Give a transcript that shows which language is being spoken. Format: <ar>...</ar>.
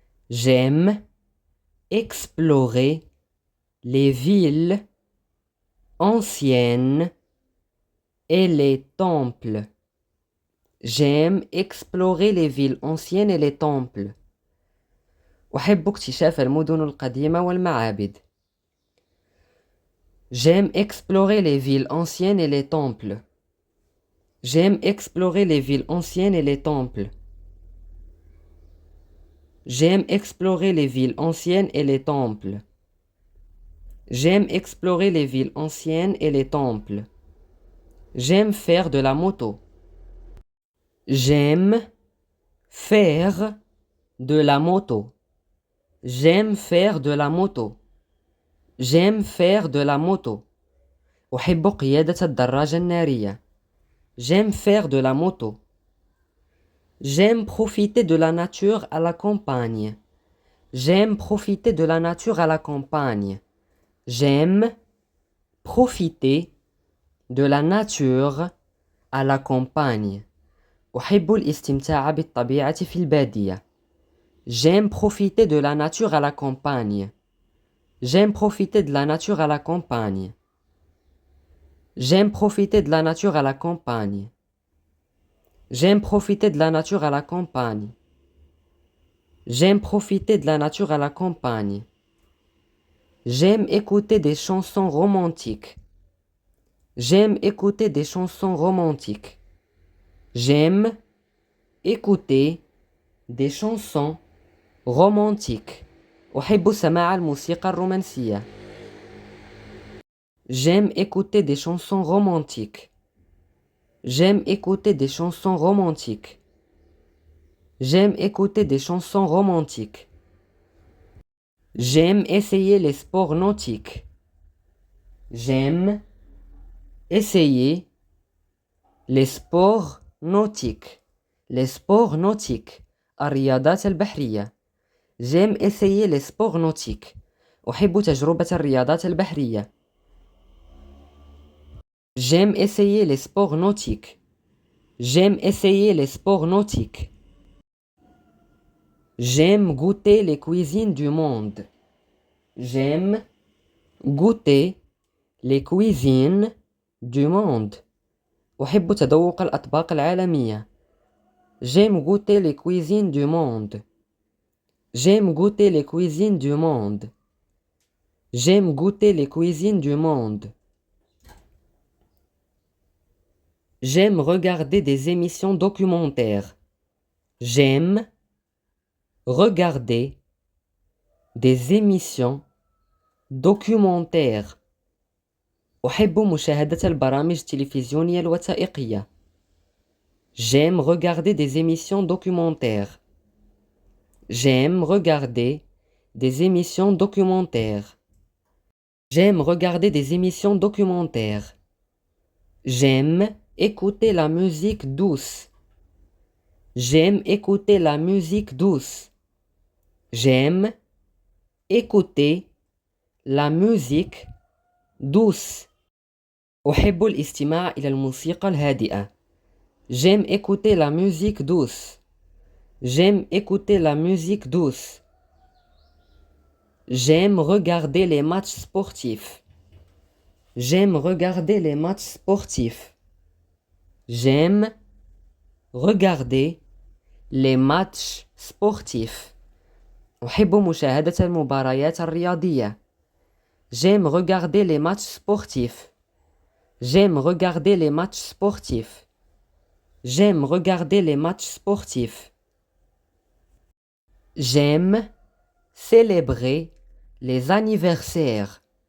<fr>J'aime explorer les villes anciennes et les temples. J'aime explorer les villes anciennes et les temples.</fr> <ar>أحب اكتشاف المدن القديمة والمعابد.</ar> <fr>J'aime explorer les villes anciennes et les temples. J'aime explorer les villes anciennes et les temples. J'aime explorer les villes anciennes et les temples. J'aime explorer les villes anciennes et les temples. J'aime faire de la moto. J'aime faire de la moto. J'aime faire de la moto. J'aime faire de la moto.</fr> <ar>أحب قيادة الدراجة النارية.</ar> <fr>J'aime faire de la moto. J'aime profiter de la nature à la campagne. J'aime profiter de la nature à la campagne. J'aime profiter de la nature à la campagne.</fr> <ar>أحب الاستمتاع بالطبيعة في البادية.</ar> <fr>J'aime profiter de la nature à la campagne. J'aime profiter de la nature à la campagne. J'aime profiter de la nature à la campagne. J'aime profiter de la nature à la campagne. J'aime profiter de la nature à la campagne. J'aime écouter des chansons romantiques. J'aime écouter des chansons romantiques. J'aime écouter des chansons romantiques.</fr> <ar>أحب سماع الموسيقى الرومانسية.</ar> <fr>J'aime écouter des chansons romantiques. J'aime écouter des chansons romantiques. J'aime écouter des chansons romantiques. J'aime essayer les sports nautiques. J'aime essayer les sports nautiques. Les sports nautiques.</fr> <ar>الرياضات البحرية.</ar> <fr>J'aime essayer les sports nautiques.</fr> <ar>أحب تجربة الرياضات البحرية.</ar> <fr>J'aime essayer les sports nautiques. J'aime essayer les sports nautiques. J'aime goûter les cuisines du monde. J'aime goûter les cuisines du monde.</fr> <ar>أحب تذوق الأطباق العالمية.</ar> <fr>J'aime goûter les cuisines du monde. J'aime goûter les cuisines du monde. J'aime goûter les cuisines du monde. J'aime regarder des émissions documentaires. J'aime regarder des émissions documentaires.</fr> <ar>أحب مشاهدة البرامج التلفزيونية الوثائقية.</ar> <fr>J'aime regarder des émissions documentaires. J'aime regarder des émissions documentaires. J'aime regarder des émissions documentaires. J'aime écouter la musique douce. J'aime écouter la musique douce. J'aime écouter la musique douce.</fr> <ar>أحب الاستماع إلى الموسيقى الهادئة.</ar> <fr>J'aime écouter la musique douce. J'aime écouter la musique douce. J'aime regarder les matchs sportifs. J'aime regarder les matchs sportifs. J'aime regarder les matchs sportifs.</fr> <ar>أحب مشاهدة المباريات الرياضية.</ar> <fr>J'aime regarder les matchs sportifs. J'aime regarder les matchs sportifs. J'aime regarder les matchs sportifs. J'aime célébrer les anniversaires.</fr>